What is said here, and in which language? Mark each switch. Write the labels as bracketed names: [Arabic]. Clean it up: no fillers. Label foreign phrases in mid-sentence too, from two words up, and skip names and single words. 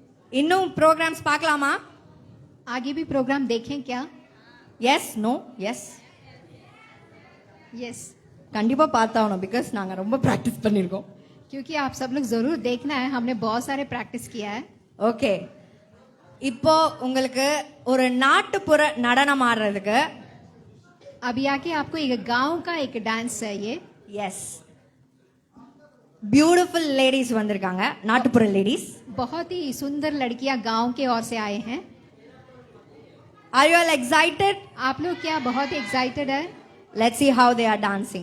[Tamil] இன்னும் ப்ரோக்ராம்ஸ் பார்க்கலாமா? [Hindi] आगे भी प्रोग्राम देखें क्या? [English] Yes, no, yes. [Hindi] यस, [Tamil] கண்டிப்பா பார்த்தாகணும், பிகாஸ் நாங்க ரொம்ப ப்ராக்டிஸ் பண்ணியிருக்கோம். [Hindi] क्योंकि आप सब लोग जरूर देखना है, हमने बहुत सारे प्रैक्टिस किया है. [Tamil] ஓகே, இப்போ உங்களுக்கு ஒரு நாட்டுப்புற நடனம் ஆடுறதுக்கு [Hindi] अभी आके आपको एक गांव का एक डांस चाहिए. [Tamil] எஸ், [English] beautiful ladies [Tamil] வந்திருக்காங்க, நாட்டுப்புற லேடிஸ். [Hindi] बहुत ही सुंदर लड़कियां गांव के ओर से आए हैं. [English] Are you all excited? [Hindi] आप लोग क्या बहुत एक्साइटेड है? [English] Let's see how they are dancing.